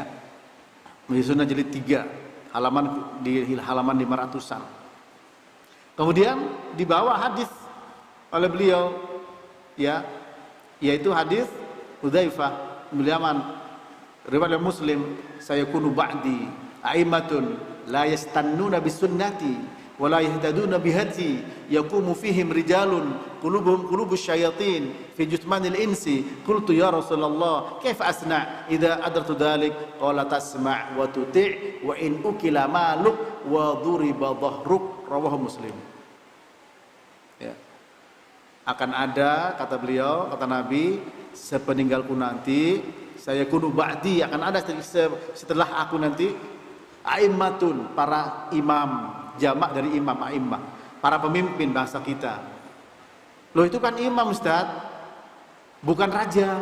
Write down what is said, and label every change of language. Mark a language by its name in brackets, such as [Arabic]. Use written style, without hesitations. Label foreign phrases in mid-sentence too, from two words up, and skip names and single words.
[Indonesian] Sunnah jilid 3, di halaman 500-an. Kemudian dibawa hadis oleh beliau, ya, yaitu hadis Hudzaifah bin Yaman riwayat Muslim, [Arabic] سيكون بعدي أئمة لا يستنون بسنتي ولا يهتدون بهديي يقوم فيهم رجال قلوبهم قلوب الشياطين في جثمان الإنس قلت يا رسول الله كيف أصنع إذا أدركت ذلك قال تسمع وتطيع وإن أكل مالك وضرب ظهرك رواه مسلم. Ya. [Indonesian] Akan ada, kata beliau, kata Nabi, sepeninggalku nanti, [Arabic] سيكون بعدي, [Indonesian] akan ada setelah aku nanti, a'immatun, para imam, jamak dari imam, a'immah, para pemimpin bangsa kita. Loh, itu kan imam, Ustaz, bukan raja.